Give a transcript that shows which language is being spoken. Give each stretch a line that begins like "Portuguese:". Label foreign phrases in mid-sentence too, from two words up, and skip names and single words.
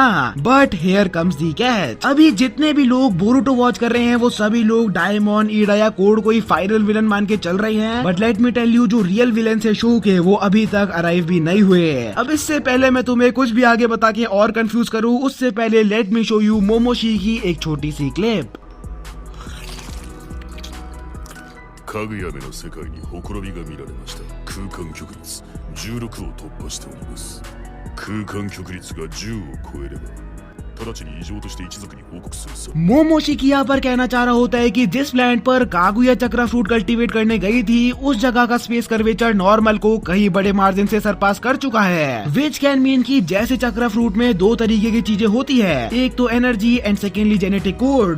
English: But here comes the catch,
Hindi: अभी जितने भी लोग बोरुटो वॉच कर रहे हैं वो सभी लोग डायमंड, ईडा या कोड को ही
English: final villain
Hindi: मान के चल रहे हैं,
English: but let me tell you
Hindi: जो
English: real villain
Hindi: है शो के वो अभी तक अराइव भी नहीं हुए। अब इससे पहले मैं तुम्हें कुछ भी आगे बता के और कंफ्यूज करूँ, उससे पहले
English: let me show you
Hindi: मोमोशी की एक छोटी सी क्लिप।
Japanese: かぐやめの世界にほころびが見られました。空間極率16を突破しております。空間極率が10を超えれば直ちに異常として一族に報告するさ。
Hindi: मोमोशिकी यहाँ पर कहना चाह रहा होता है कि जिस प्लैनेट पर कागुया
English: chakra fruit
Hindi: कल्टीवेट करने गई थी उस जगह का
English: space curvature
Hindi: नॉर्मल को कहीं बड़े मार्जिन से सरपास कर चुका है,
English: which can mean
Hindi: कि जैसे
English: chakra fruit
Hindi: में दो तरीके की चीजें होती है, एक तो
English: energy and secondly genetic code.